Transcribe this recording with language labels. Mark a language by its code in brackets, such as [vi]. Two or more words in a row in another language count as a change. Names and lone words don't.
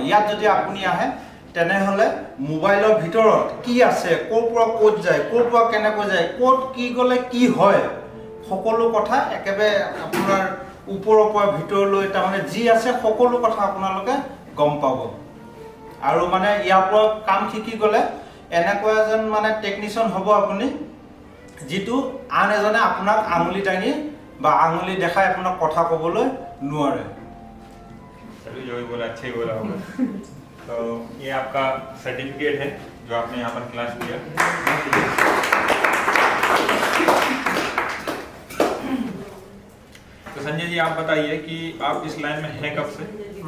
[as] ইয়াত যদি আপুনি আহে তেনেহ'লে মোবাইলৰ ভিতৰত কি আছে, ক'ৰ পৰা ক'ত যায়, ক'ৰ পৰা কেনেকৈ যায়, ক'ত কি গ'লে কি হয়, সকলো কথা একেবাৰে আপোনাৰ ওপৰৰ পৰা ভিতৰলৈ তাৰমানে যি আছে সকলো কথা আপোনালোকে গম পাব। আৰু মানে ইয়াৰ পৰা কাম শিকি গ'লে এনেকুৱা এজন মানে টেকনিচিয়ান হ'ব আপুনি, যিটো আন এজনে আপোনাক আঙুলি দাঙি বা আঙুলি দেখাই আপোনাক কথা ক'বলৈ নোৱাৰে। [hi] चलिए, जो भी बोला अच्छा ही बोला होगा। तो ये आपका सर्टिफिकेट है जो आपने यहाँ पर क्लास किया। तो संजय जी आप बताइए कि आप इस लाइन में हैं कब से?